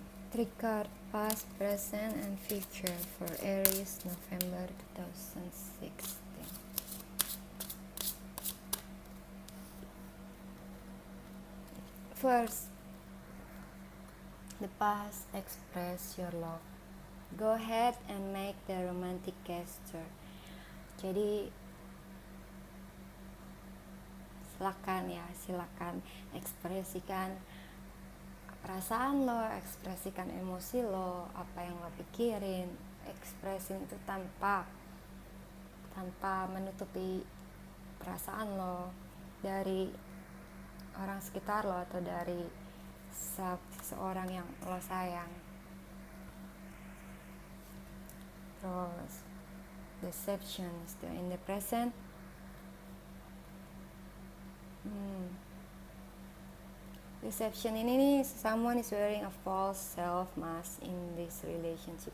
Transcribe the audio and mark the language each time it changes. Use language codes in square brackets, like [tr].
[en] Three card, past, present, and future for Aries, November 2016. First, the past, express your love. Go ahead and make the romantic gesture. [id] Jadi, silakan ekspresikan perasaan lo, ekspresikan emosi lo, apa yang lo pikirin, ekspresin itu tanpa menutupi perasaan lo dari orang sekitar lo atau dari seseorang yang lo sayang. Terus [en] deception still in the present. Deception [id] ini nih, [en] someone is wearing a false self mask in this relationship.